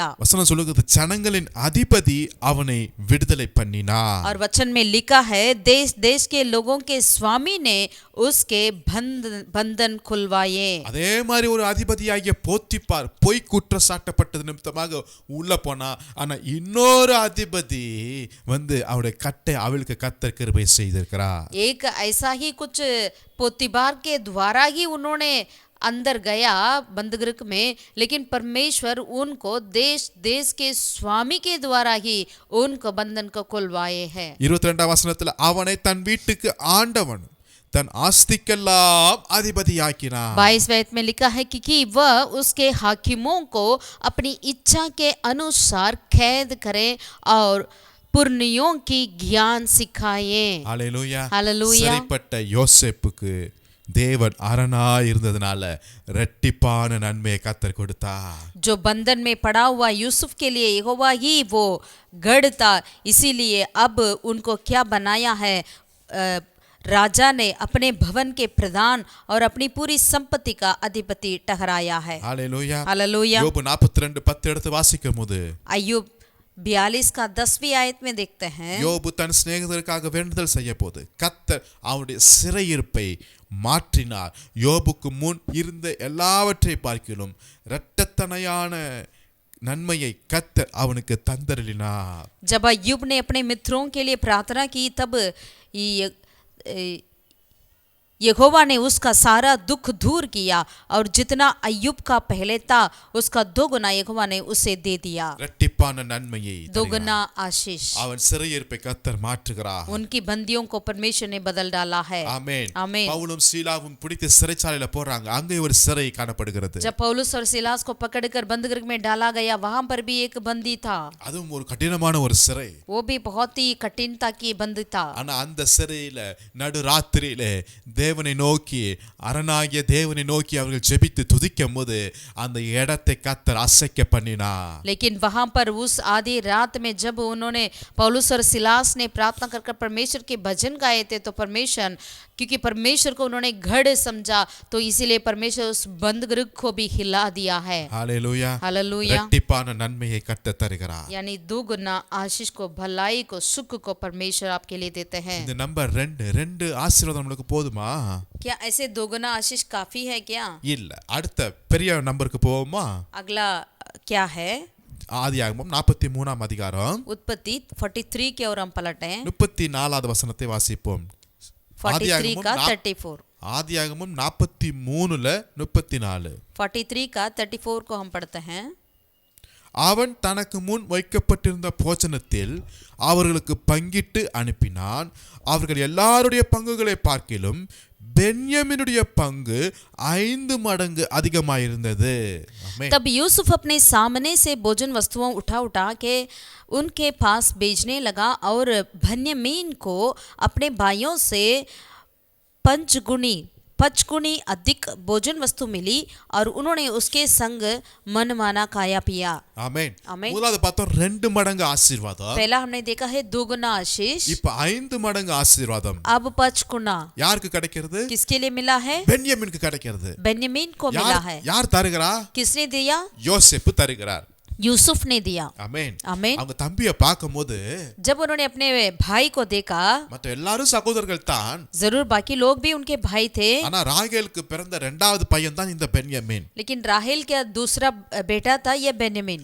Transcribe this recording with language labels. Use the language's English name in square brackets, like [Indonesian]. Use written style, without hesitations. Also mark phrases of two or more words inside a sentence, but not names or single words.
[Tamil] வசனம் சொல்லுகிறது, ஜனங்களின் அதிபதி அவனை விடுதலை பண்ணினார். [Hindi] और वचन में लिखा है, देश देश के लोगों के स्वामी ने उसके बंधन खुलवाए। [Tamil] அதே மாதிரி ஒரு அதிபதியாகிய போத்திபார் பொய் குற்றச்சாட்டப்பட்டது நிமித்தமாக உள்ள போனா, ஆனா இன்னொரு அதிபதி வந்து அவருடைய கட்டை அவிழ்க்க கர்த்தர் கிருபை செய்திருக்கிறார். [Hindi] एक ऐसा ही कुछ पोतीबार के द्वारा ही उन्होंने अंदर गया बंदगृह में, लेकिन परमेश्वर उनको देश देश के स्वामी के द्वारा ही उनको बंधन को खुलवाए हैं। [Tamil] 22ஆம் வசனத்துல அவனை தன் வீட்டுக்கு ஆண்டவன் தன் ஆஸ்திக்கெல்லாம் அதிபதியாக்கினார். [Hindi] 22 में लिखा है कि वह उसके हाकिमों को अपनी इच्छा के अनुसार कैद करे और पुरनियों की ज्ञान सिखाए। [Tamil] ஹல்லேலூயா. ஹல்லேலூயா. சிறைப்பட்ட யோசேப்புக்கு தேவன் அரணாய் இருந்ததுனால இரட்டிப்பான நன்மையை கர்த்தர் கொடுத்தார். [Hindi] जो बंधन में पड़ा हुआ यूसुफ के लिए यहोवा ही वो गढ़ था, इसीलिए अब उनको क्या बनाया है, राजा ने अपने भवन के प्रधान और अपनी पूरी संपत्ति का अधिपति ठहराया है। [Tamil] ஹல்லேலூயா. [Hindi] हालेलुया। [Tamil] யோபு 42:10 எடுத்து வாசிக்கும்போது [Hindi] अय्यूब 42 का 10वीं आयत में देखते हैं, [Tamil] யோபு தன் சிநேகிதருக்காக வேண்டுதல் செய்ய போது கர்த்தர் அவனுடைய சிறையிருப்பை மாற்றினார். யோபுக்கு முன் இருந்த எல்லாவற்றை பார்க்கிலும் இரட்டத்தனையான நன்மையை கர்த்தர் அவனுக்கு தந்தருளினார். [Hindi] जब अय्यूब ने अपने मित्रों के लिए प्रार्थना की, तब यहोवा ने उसका सारा दुख दूर किया और जितना अय्यूब का पहले था उसका 2 गुना यहोवा ने उसे दे दिया। [Tamil] இரட்டிப்பான நன்மையை [Hindi] 2 गुना आशीष [Tamil] அவன் சிறையிருப்பை கர்த்தர் மாற்றுகிறார். [Hindi] उनकी बंदियों को परमेश्वर ने बदल डाला है। [Tamil] ஆமென். ஆமென். பவுலும் சீலாவும் பிடித்து சிறைச்சாலையில போறாங்க. அங்கே ஒரு சிறை காணப்படுகிறது. [Hindi] जब पौलुस और सिलास को पकड़कर बंदगृह में डाला गया, वहां पर भी एक बंदी था। [Tamil] அதுவும் ஒரு கடினமான ஒரு சிறை. [Hindi] वो भी बहुत ही कठिनता की बंदी था। [Tamil] ஆனா அந்த சிறையில நடு ராத்திரியில தேவனை நோக்கி அரணாகிய தேவனை நோக்கி அவர்கள் ஜெபித்து துதிக்கும் போது அந்த இடத்தை கர்த்தர் அசைக்க பண்ணினார். [Hindi] लेकिन वहां पर उस आधी रात में जब उन्होंने पौलुस और सिलास ने प्रार्थना कर परमेश्वर के भजन गाए थे, तो परमेश्वर, क्योंकि परमेश्वर को उन्होंने गढ़ समझा, तो इसीलिए परमेश्वर उस बंदगृह को भी हिला दिया है। [Tamil] ஹல்லேலூயா. [Hindi] हालेलुया। [Tamil] இரட்டிப்பான நன்மையை கர்த்தர் தருகிறார். [Hindi] यानी 2 गुना आशीष को, भलाई को, सुख को परमेश्वर आपके लिए देते हैं। [Tamil] இந்த நம்பர் 2 ஆசீர்வாதம் நமக்கு போதுமா? [Hindi] क्या ऐसे 2 गुना आशीष काफी है क्या? [Tamil] இல்ல, அடுத்த பெரிய நம்பருக்கு போவோமா? [Hindi] अगला क्या है? [Tamil] ஆதியாகமம் 43ஆம் அதிகாரம் [Hindi] उत्पत्ति 43 की ओर हम पलटे हैं। [Tamil] 34வது வசனத்தை வாசிப்போம். [Hindi] 43 का 34, [Tamil] ஆதியாகமம் 43ல 34. [Hindi] 43 का 34 को हम पढ़ते हैं। [Tamil] அவன் தனக்கு முன் வைக்கப்பட்டிருந்த போஜனத்தில் அவர்களுக்கு பங்கிட்டு அனுப்பினான். அவர்கள் எல்லாருடைய பங்குகளை பார்க்கிலும் பென்யமினுடைய பங்கு 5 மடங்கு அதிகமாயிருந்தது. ஆமென். [Hindi] तब यूसुफ अपने सामने से भोजन वस्तुओं उठा के उनके पास भेजने लगा और बन्यामीन को अपने भाइयों से 5 गुनी अधिक भोजन वस्तु मिली और उन्होंने उसके संग मनमाना खाया पिया। [Tamil] ஆமென். ஆமென். முதலாவது பார்த்தோம் 2 மடங்கு ஆசீர்வாதம். [Hindi] पहला हमने देखा है 2 गुना आशीष, [Tamil] இப்ப 5 மடங்கு ஆசீர்வாதம் [Hindi] अब 5 गुना [Tamil] யாருக்கு கிடைக்கிறது? [Hindi] किसके लिए मिला है? [Tamil] பென்யமினுக்கு கிடைக்கிறது. [Hindi] बेन्यामीन को मिला है। [Tamil] யார் தருகிறா? [Hindi] किसने दिया? [Tamil] யோசேப்பு தருகிறார். [Hindi] यूसुफ ने दिया। [Tamil] ஆமென். [Hindi] आमीन। [Tamil] அவங்க தம்பியை பார்க்கும்போது [Hindi] जब उन्होंने अपने भाई को देखा, [Tamil] மற்ற எல்லாரும் சகோதரர்கள் தான், [Hindi] जरूर बाकी लोग भी उनके भाई थे, [Tamil] ஆனா ராகேலுக்கு பிறந்த இரண்டாவது பையன் தான் இந்த பென்யமீன். [Hindi] लेकिन राहेल का दूसरा बेटा था ये बेन्यामीन।